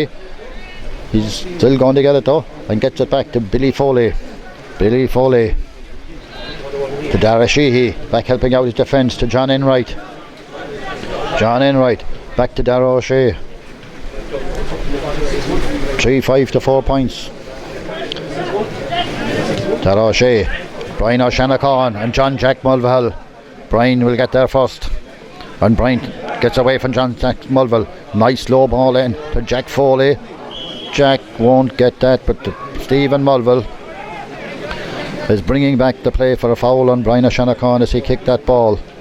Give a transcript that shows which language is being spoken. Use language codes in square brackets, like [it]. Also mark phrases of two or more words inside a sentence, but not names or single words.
[en] He's still going to get it though, and gets it back to Billy Foley to Dara Sheehy, back helping out his defence to John Enright, back to Dara O'Shea. 3-5 to 4 points. Dara O'Shea, Brian O'Shanachon and John Jack Mulvihill. Brian will get there first, and Brian gets away from John Jack Mulvihill. Nice low ball in to Jack Foley. Jack won't get that, but Stephen Mulvihill is bringing back the play for a foul on Brian O'Shanachon as he kicked that ball.